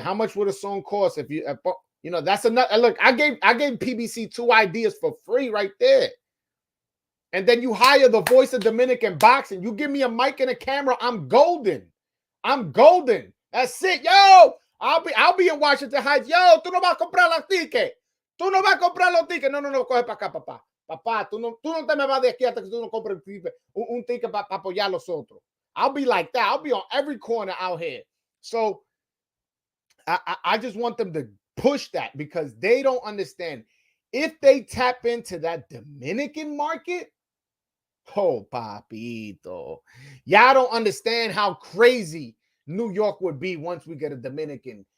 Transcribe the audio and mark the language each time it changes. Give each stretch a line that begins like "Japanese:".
English: How much would a song cost if you know, that's another look. I gave PBC 2 ideas for free right there. And then you hire the voice of Dominican boxing. You give me a mic and a camera, I'm golden. I'm golden. That's it. Yo, I'll be in Washington Heights.
Spanish: Yo, tú no vas a comprar los tickets. Tú no vas a comprar los tickets. No, coge para acá, papá. Papá, tú no te me vas de aquí hasta que tú no compres un ticket para apoyar a los otros.
English: I'll be like that. I'll be on every corner out here. So I just want them to push that because they don't understand. If they tap into that Dominican market, oh, papito. Y'all don't understand how crazy New York would be once we get a Dominican.